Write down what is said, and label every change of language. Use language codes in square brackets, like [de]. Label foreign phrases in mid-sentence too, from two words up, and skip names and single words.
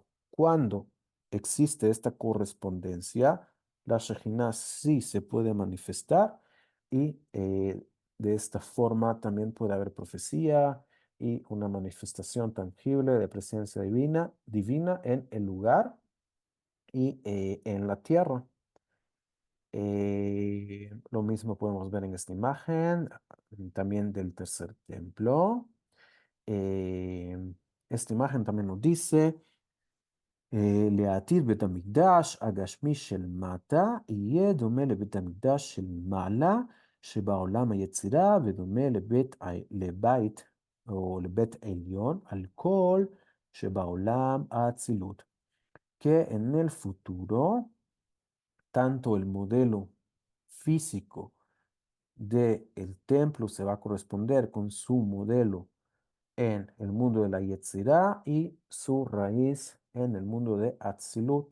[es] Cuando existe esta correspondencia, la Shejinah sí se puede manifestar y de esta forma también puede haber profecía y una manifestación tangible de presencia divina en el lugar y en la tierra. Lo mismo podemos ver en esta imagen, también del tercer templo. Eh, Esta imagen también nos dice, [he] לעתיד בית המקדש הגשמי של מטה יהיה דומה לבית המקדש של מעלה שבעולם היצירה ודומה לבית או לבית עליון על כל שבעולם האצילות. [es] Que en el futuro tanto el modelo físico del templo se va a corresponder con su modelo en el mundo de la Yetzirah y su raíz en el mundo de Atzilut.